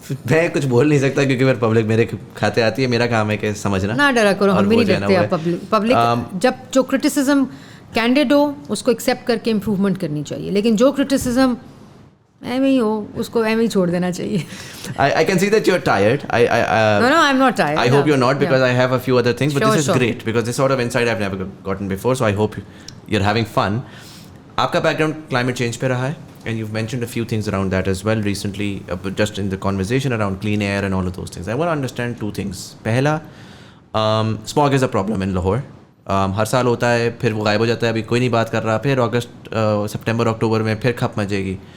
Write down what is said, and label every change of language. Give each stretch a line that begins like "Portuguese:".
Urdu: میں کچھ بول نہیں سکتا کیونکہ میرے پبلک میرے کھاتے آتی ہے, میرا کام ہے کہ سمجھنا. نہ ڈرا کرو, ہم بھی نہیں ڈرتے آپ. پبلک جب جو کرٹیسزم کینڈیڈ ہو اس کو ایکسیپٹ کر کے امپروومنٹ کرنی چاہیے, لیکن جو کرٹیسزم ایویں ہی ہو اس کو ایویں ہی چھوڑ دینا چاہیے.
English: I can see that you're tired. No, I'm not tired. I hope you're not, because I have a few other things, but this is great because this sort of insight I've never gotten before, so I hope you're having fun.
Urdu: Aapka background climate change pe raha hai,
English: and you've mentioned a few things around that as well recently, just in the conversation around clean air and all of those things. I want to understand 2 things. Pehla, smog is a problem in Lahore.
Urdu: ہر سال ہوتا ہے, پھر وہ غائب ہو جاتا ہے, ابھی کوئی نہیں بات کر رہا, پھر اگست سپٹمبر اکتوبر میں پھر کھپ مچے گی.